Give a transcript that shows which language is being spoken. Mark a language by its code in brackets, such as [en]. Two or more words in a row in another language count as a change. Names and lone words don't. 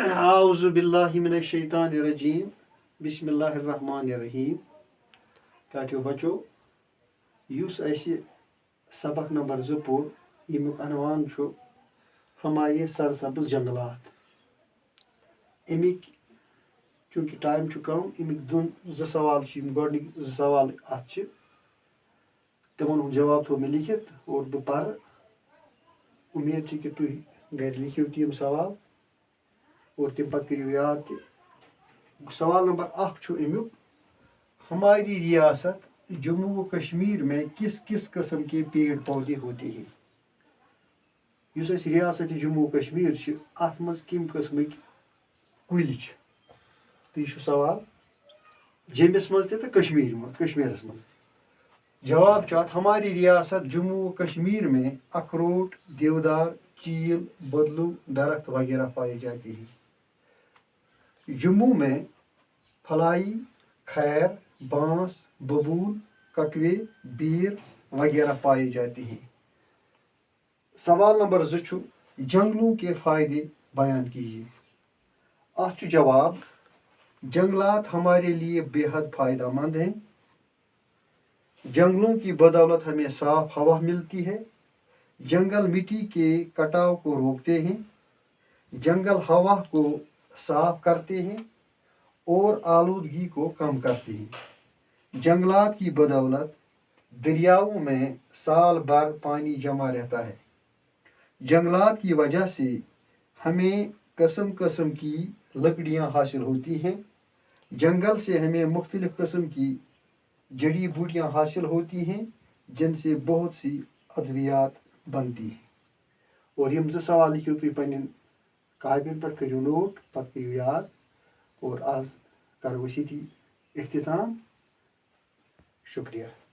[ar] اعوذ باللہ من الشیطان الرجیم بسم اللہ الرحمن الرحیم [ks] ٹاٹیو بچو یس اسی سبق نمبر 2 پور یمیک عنوان چھو [ur] ہمارے سرسبز جنگلات [ks] امیک چونکہ ٹائم چھو کم امیک دون زٕ سوال گۄڈنِکۍ زٕ سوال اتھ چھِ تمن ہُنٛد جواب تھوٚو مےٚ لیکھِتھ اور بہٕ پرٕ امید چھِ کہ تُہۍ گھرِ لیکھِو تہِ یِم سوال اور تم پتہٕ کٔرِو یاد تہِ سوال نمبر 1 چھُ امیُک [ur] ہماری ریاست جموں و کشمیر میں کس کس قسم کے پیڑ پودے ہوتے ہیں [ks] یُس اَسہِ ریاست جموں و کشمیر چھِ اتھ منٛز کمہِ قٕسمٕکۍ کُلۍ چھِ تہٕ یہِ چھُ سوال جیٚمِس منٛز تہِ تہٕ کشمیٖرس منٛز تہِ جواب چھُ اتھ [ur] ہماری ریاست جموں و کشمیر میں اخروٹ دیودار چیل بدلو درخت وغیرہ پائے جاتے ہیں جموں میں پھلائی خیر بانس ببول ککوے بیر وغیرہ پائے جاتے ہیں سوال نمبر 2 چھُ جنگلوں کے فائدے بیان کیجیے [ks] اتھ چھُ جواب [ur] جنگلات ہمارے لیے بے حد فائدہ مند ہیں جنگلوں کی بدولت ہمیں صاف ہوا ملتی ہے جنگل مٹی کے کٹاؤ کو روکتے ہیں جنگل ہوا کو صاف کرتے ہیں اور آلودگی کو کم کرتے ہیں جنگلات کی بدولت دریاؤں میں سال بھر پانی جمع رہتا ہے جنگلات کی وجہ سے ہمیں قسم قسم کی لکڑیاں حاصل ہوتی ہیں جنگل سے ہمیں مختلف قسم کی جڑی بوٹیاں حاصل ہوتی ہیں جن سے بہت سی ادویات بنتی ہیں اور [ks] یم 2 سوال لکھو تُہۍ پننٮ۪ن کاپین پٮ۪ٹھ کٔرِو نوٹ پتہٕ کٔرِو یاد اور آز کرو أسۍ ییٚتی اختتام شکریہ